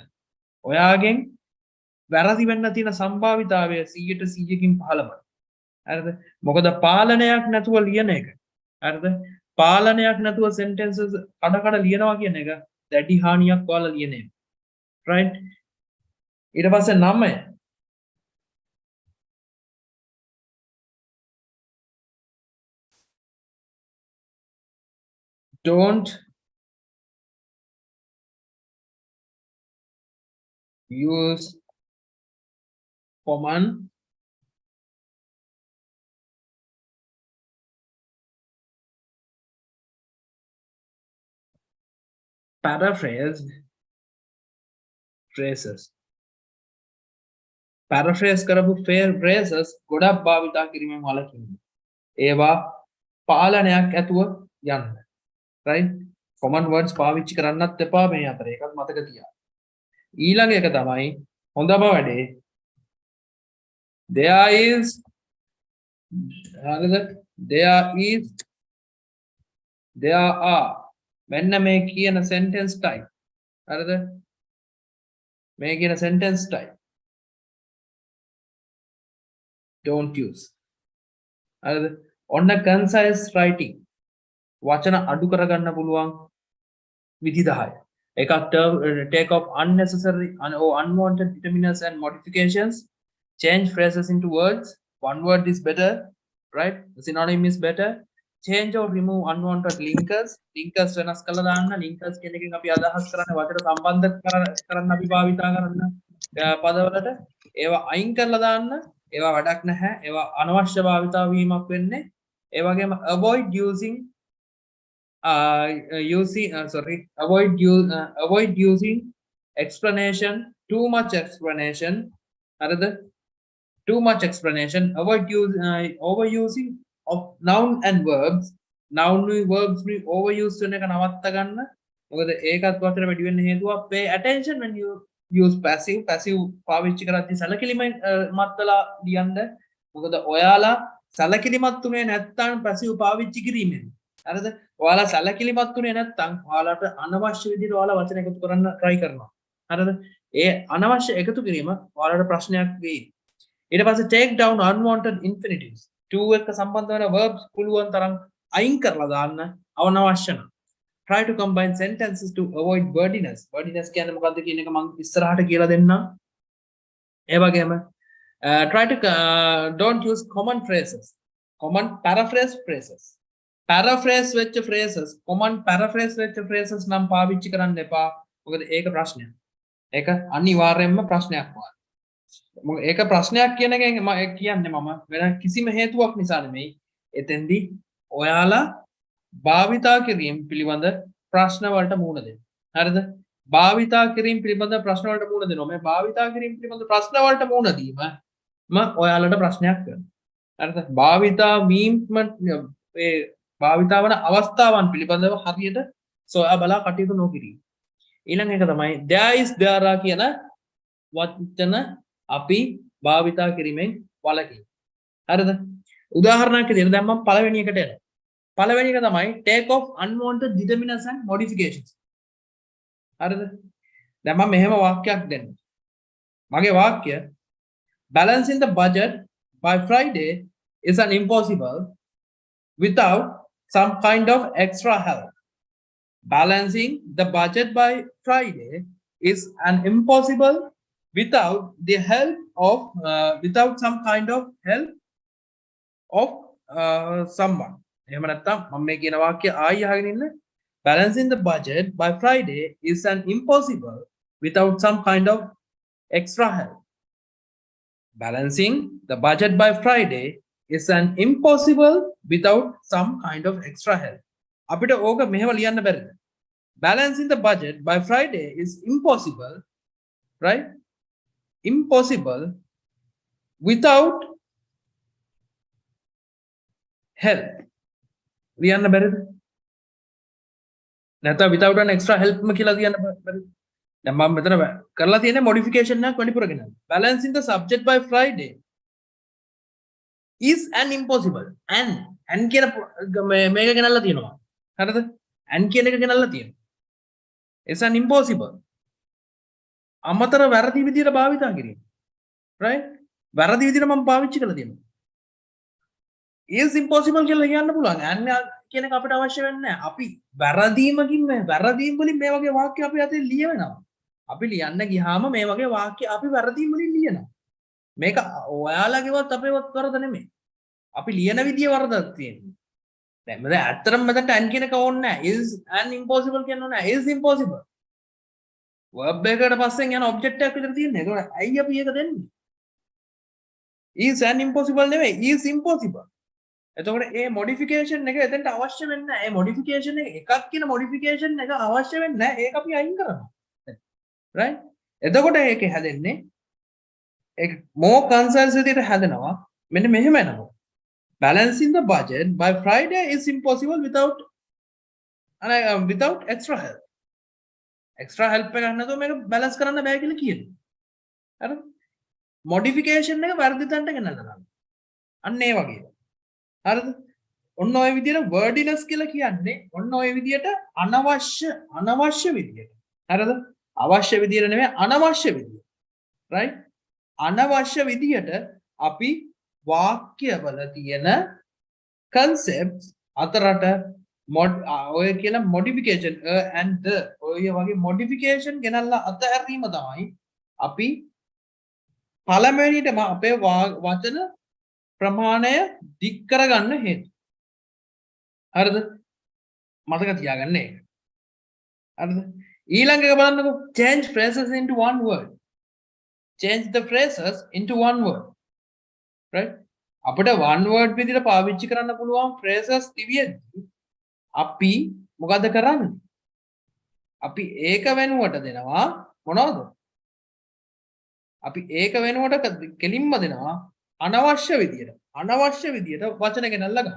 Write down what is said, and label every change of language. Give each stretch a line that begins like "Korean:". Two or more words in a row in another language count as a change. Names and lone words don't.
Sinhala: ඔයාගෙන් වැරදි වෙන්න තියෙන සම්භාවිතාවය 100%කින් පහළමයි. හරිද? මොකද පාලනයක් නැතුව ලියන එක. හරිද? පාලනයක් නැතුව sentences කඩ ලියනවා කියන එක දැඩි හානියක් ඔයාලා ලියන එක. right? ඊට පස්සේ 9
English: don't use common paraphrased phrases.
Sinhala: paraphrase කරපු phrases ගොඩක් භාවිතා කිරීමෙන් වළකින්න. ඒවා පාලනයක් ඇතුව යන්න.
English: right?
Sinhala: common words පාවිච්චි කරන්නත් එපා මේ අතර. ඒකත් මතක තියාගන්න. ඊළඟ එක තමයි හොඳම වැඩේ.
English: There is there are
Sinhala: මෙන්න මේ කියන
English: sentence type. හරිද?
Sinhala: මේ කියන
English: sentence type don't use.
Sinhala: හරිද? ඔන්න
English: concise writing
Sinhala: වචන අඩු කරගන්න පුළුවන් විදි 10.
English: එකක් take off unnecessary or unwanted determinants and modifications, change phrases into words, one word is better, right? Synonym is better, change or remove unwanted linkers
Sinhala: වෙනස් කරලා දාන්න. linkers කියන එකෙන් අපි අදහස් කරන්නේ වචන සම්බන්ධ කරන්න අපි භාවිතා කරන පදවලට ඒවා අයින් කරලා දාන්න. ඒවා වැඩක් නැහැ. ඒවා අනවශ්‍ය භාවිතා වීමක් වෙන්නේ. ඒ වගේම
English: avoid using explanation, too much explanation. Too much explanation. Avoid overusing of noun and verbs. Noun verbs we overuse
Sinhala: වෙන එක නවත්ත ගන්න. මොකද ඒකත් වචන වැඩි වෙන්න හේතුව
English: pay attention when you use passive
Sinhala: පාවිච්චි කරද්දී සැලකිලිමත් මත්තලා ලියන්න. මොකද ඔයාලා සැලකිලිමත් උනේ නැත්නම් passive පාවිච්චි කිරීමෙන්. හරිද? ඔයාලා සැලකිලිමත් උනේ නැත්නම් ඔයාලට අනවශ්‍ය විදිහට ඔයාලා වචන එකතු කරන්න try කරනවා. හරිද? ඒ අනවශ්‍ය එකතු කිරීම ඔයාලට ප්‍රශ්නයක් වෙයි. ඊට පස්සේ
English: take down unwanted infinitives.
Sinhala: to එක සම්බන්ධ වෙන verbs පුළුවන් තරම් අයින් කරලා දාන්න අවනවශ්‍ය නම්.
English: try to combine sentences to avoid wordiness.
Sinhala: wordiness කියන්නේ මොකක්ද කියන එක මම ඉස්සරහට කියලා දෙන්නම්. ඒ වගේම
English: try to don't use common phrases. common paraphrase phrases.
Sinhala: paraphrase වෙච්ච phrases,
English: common paraphrase
Sinhala: වෙච්ච phrases නම් පාවිච්චි කරන්න එපා. මොකද ඒක ප්‍රශ්නයක්. ඒක අනිවාර්යයෙන්ම ප්‍රශ්නයක් වань. මොකද ඒක ප්‍රශ්නයක් කියන එකෙන් මම කියන්නේ මම වෙන කිසිම හේතුවක් නිසා නෙමෙයි. එතෙන්දී ඔයාලා භාවිතා කිරීම පිළිබඳ ප්‍රශ්න වලට මුහුණ දෙන්න. හරිද? භාවිතා කිරීම පිළිබඳ ප්‍රශ්න වලට මුහුණ දෙනවා. මේ භාවිතා කිරීම පිළිබඳ ප්‍රශ්න වලට මුහුණ දීම ඔයාලට ප්‍රශ්නයක් කරනවා. හරිද? භාවිතා වීම මේ භාවිතා වන අවස්ථාවන් පිළිබඳව හරියට සොයා බලා කටයුතු නොකිරීම. ඊළඟ එක තමයි
English: there is there are
Sinhala: කියන වචන අපි භාවිතා කිරීමෙන් වළකින්න. හරිද? උදාහරණයක් විදිහට දැන් මම පළවෙනි එකට එනවා.
English: පළවෙනි එක තමයි take off unwanted determinants and modifications.
Sinhala: හරිද? දැන් මම මෙහෙම වාක්‍යයක් දෙන්න. මගේ වාක්‍ය
English: balancing the budget by Friday is an impossible without some kind of extra help. Balancing the budget by Friday is an impossible without the help of without some kind of help of someone.
Sinhala: එහෙම නැත්නම් මම මේ කියන වාක්‍ය ආයි අහගෙන ඉන්න.
English: Balancing the budget by Friday is an impossible without some kind of extra help. Balancing the budget by Friday is an impossible without some kind of extra help.
Sinhala: අපිට ඕක මෙහෙම ලියන්න බැරිද?
English: Balancing the budget by Friday is impossible, right? Impossible without help.
Sinhala: ලියන්න බැරිද? නැත්නම්
English: without an extra help
Sinhala: කියලා ලියන්න බැරිද? දැන් මම මෙතන කරලා තියෙන්නේ modification එකක් වැඩිපුර ගෙනල්ලා.
English: Balancing the subject by Friday is an impossible.
Sinhala: and කියන මේක ගෙනල්ලා තියෙනවා. හරිද? and කියන එක ගෙනල්ලා තියෙනවා.
English: It's an impossible.
Sinhala: අමතර වැරදි විදියට භාවිතා කිරීම.
English: right?
Sinhala: වැරදි විදියට මම පාවිච්චි කරලා තියෙනවා.
English: is impossible
Sinhala: කියලා කියන්න පුළුවන්. and කියන එක අපිට අවශ්‍ය වෙන්නේ නැහැ. අපි වැරදීම් වලින් මේ වගේ වාක්‍ය අපි අතේ ලියවෙනවා. අපි ලියන්න ගියාම මේ වගේ වාක්‍ය අපි වැරදීම් වලින් ලියනවා. මේක ඔයාලගේවත් අපේවත් වරද නෙමෙයි. අපි ලියන විදිය වරදක් තියෙනවා. දැන් මම ඇත්තටම මෙතනට and කියන එක ඕනේ නැහැ.
English: is and impossible
Sinhala: කියන්න ඕනේ නැහැ.
English: is impossible.
Sinhala: verb එකකට පස්සෙන් යන object එකක් විතර තියෙන්නේ. ඒක ඇයි අපි ඒක දෙන්නේ?
English: is and impossible නෙමෙයි. is impossible.
Sinhala: එතකොට මේ modification එක එතනට අවශ්‍ය වෙන්නේ නැහැ. මේ modification එක එකක් කියන modification එක අවශ්‍ය වෙන්නේ නැහැ. ඒක අපි අයින් කරනවා. right? එතකොට ඒකේ හැදෙන්නේ ඒක
English: more concise
Sinhala: විදිහට හැදෙනවා. මෙන්න මෙහෙම එනවා.
English: Balancing the budget by Friday is impossible without without extra help. Extra help
Sinhala: එක ගන්න නැතුව මේක balance කරන්න බෑ කියලා කියනවා. හරි? modification එක වැරදි තැනට ගෙනල්ලා දානවා. අන්න ඒ වගේ. හරිද? ඔන්න ඔය විදිහට wordiness කියලා කියන්නේ ඔන්න ඔය විදිහට අනවශ්‍ය විදිහට. හරිද? අවශ්‍ය විදිහට නෙමෙයි අනවශ්‍ය විදිහට. right? අනවශ්‍ය විදිහට අපි වාක්‍යවල තියෙන concepts අතරට ඔය කියන
English: modification and the
Sinhala: ඔය වගේ modification ගෙනල්ලා අතහැරීම තමයි අපි පළවෙනිටම අපේ වචන ප්‍රමාණය දික් කරගන්න හේතුව. හරිද? මතක තියාගන්න ඒක. හරිද? ඊළඟ එක බලන්නකෝ
English: change phrases into one word. Change the phrases into one word.
Sinhala: Right? අපිට
English: one word
Sinhala: විදිහට පාවිච්චි කරන්න පුළුවන් phrases තිබියදී අපි මොකද කරන්නේ? අපි ඒක වෙනුවට දෙනවා මොනවද? අපි ඒක වෙනුවට කෙලින්ම දෙනවා අනවශ්‍ය විදියට වචන ගෙනල්ලා ගන්න.